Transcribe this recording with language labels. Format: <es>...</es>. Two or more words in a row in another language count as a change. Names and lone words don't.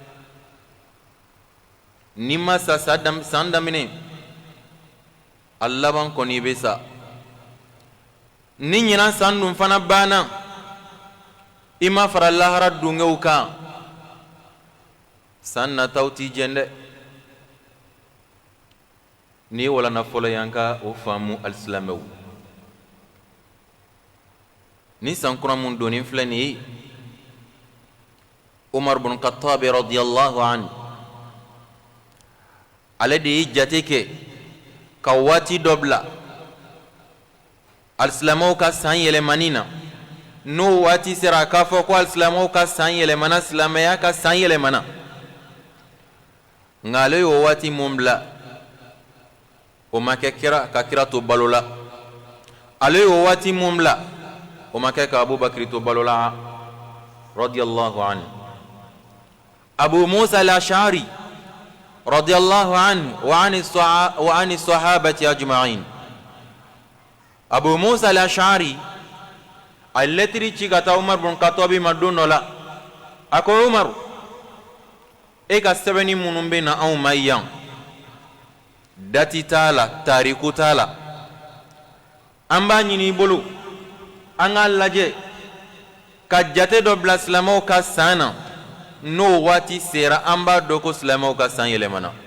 <bm>ni ma sa san daminɛ a laban kɔni bɛ sa ni ɲinan san dun fana banna i ma fara lahara dungew kan san nataw t'i jɛn dɛ ni walana fɔlɔ y'an ka o faamu alisilamɛw ni san kura mun donnen filɛ nin ye Umar bin Khattab</bm> <ar>رضي الله عنه</ar> <bm>ale de ye jate kɛ ka waati dɔ bila alisilamɛw ka san yɛlɛmani na n'o waati sera k'a fɔ ko alisilamɛw ka san yɛlɛmana silamɛya ka san yɛlɛmana nka ale y'o waati mun bila o ma kɛ ka kira to balo la ale y'o waati mun bila o ma kɛ ka Abubakar to balo la</bm> <ar>رضي الله عنه</ar> <bm>Abu Musa al-Ash'ari</bm> <ar>رضي الله عنه وعن الصحابة أجمعين</ar> <bm>Abu Musa al-Ash'ari a lettre ci ka taa Umar bin Khattab ma don dɔ la a ko Umar e ka sɛbɛnni minnu bɛ na anw ma yan dati t'a la tariku t'a la an b'a ɲini i bolo an k'a lajɛ ka jate dɔ bila silamɛw ka san na n'o waati sera an b'a dɔn ko silamɛw ka san yɛlɛmana</bm>